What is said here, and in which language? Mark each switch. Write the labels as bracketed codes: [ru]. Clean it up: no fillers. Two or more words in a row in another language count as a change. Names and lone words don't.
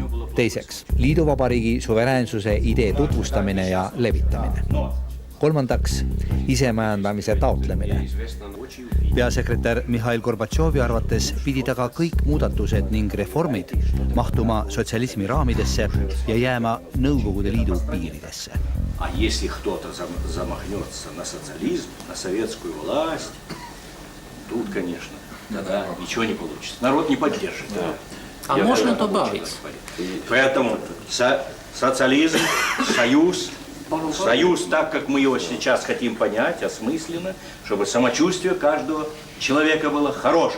[et] Teiseks, liiduvabariigi suveräänsuse idee tutvustamine ja levitamine. Kolmandaks, isemajandamise taotlemine. Peasekretär Mihhail Gorbatšovi arvates pidid aga kõik muudatused ning reformid mahtuma sotsialismi raamidesse ja jääma Nõukogude Liidu piiridesse. [ru] А если кто-то замахнется на социализм, на советскую власть, тут, конечно, тогда ничего не получится. Народ не поддержит. А можно добавить? Поэтому социализм, союз, так как мы его сейчас хотим понять, осмысленно, чтобы самочувствие каждого человека было хорошим.